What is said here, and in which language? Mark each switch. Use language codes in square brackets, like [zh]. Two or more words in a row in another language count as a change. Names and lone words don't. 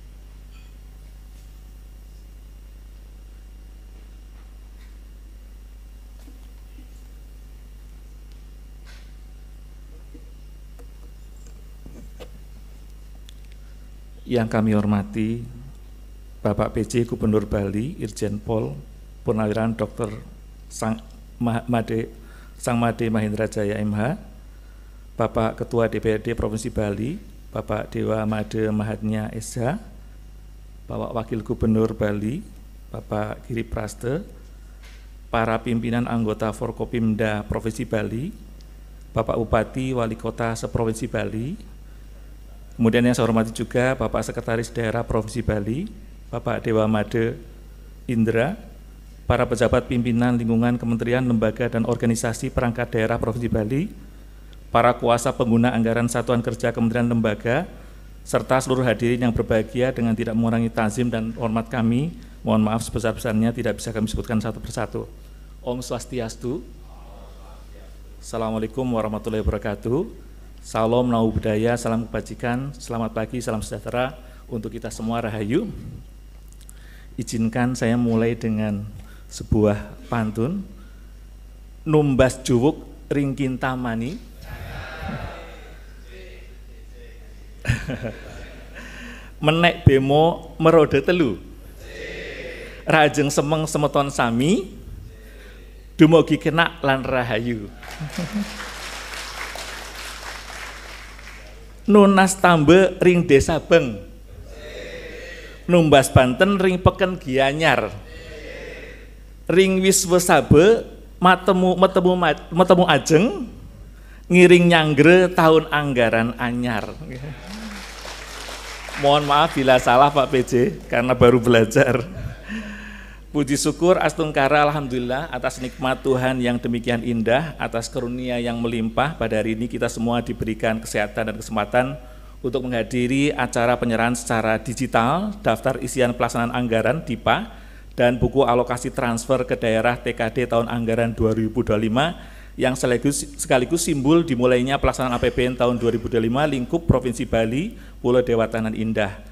[id] Yang kami hormati Bapak PJ Gubernur Bali, Irjen Pol Purnawiran Dr. Sangmade Mahendra Jaya MH, Bapak Ketua DPRD Provinsi Bali, Bapak Dewa Made Mahadnya SH, Bapak Wakil Gubernur Bali, Bapak Giri Praste, para pimpinan anggota Forkopimda Provinsi Bali, Bapak Bupati Wali Kota seprovinsi Bali, Kemudian yang saya hormati juga Bapak Sekretaris Daerah Provinsi Bali, Bapak Dewa Made Indra, para pejabat pimpinan lingkungan kementerian, lembaga, dan organisasi perangkat daerah Provinsi Bali, para kuasa pengguna anggaran satuan kerja kementerian lembaga, serta seluruh hadirin yang berbahagia. Dengan tidak mengurangi ta'zim dan hormat kami, mohon maaf sebesar-besarnya tidak bisa kami sebutkan satu persatu. [ban] Om Swastiastu. [ar] السلام عليكم ورحمة الله وبركاته. [id] Salam [pi] Namo Buddhaya, [id] salam kebajikan, selamat pagi, salam sejahtera untuk kita semua, rahayu. Izinkan saya mulai dengan sebuah pantun. [ban] Numbas juwuk ring kintamani, menek bemo merode telu, rajeng semeng semeton sami, dumugi kena lan rahayu. Nunas tambe ring desa beng, numbas Banten ring peken Gianyar, ring wiswesabe metemu ajeng, ngiring nyanggre tahun anggaran anyar. [id] Mohon maaf bila salah Pak PJ karena baru belajar. Puji syukur astungkara alhamdulillah atas nikmat Tuhan yang demikian indah, atas karunia yang melimpah. Pada hari ini kita semua diberikan kesehatan dan kesempatan untuk menghadiri acara penyerahan secara digital daftar isian pelaksanaan anggaran DIPA dan buku alokasi transfer ke daerah TKD tahun anggaran 2025 yang sekaligus simbol dimulainya pelaksanaan APBN tahun 2025 lingkup Provinsi Bali, Pulau Dewata nan Indah.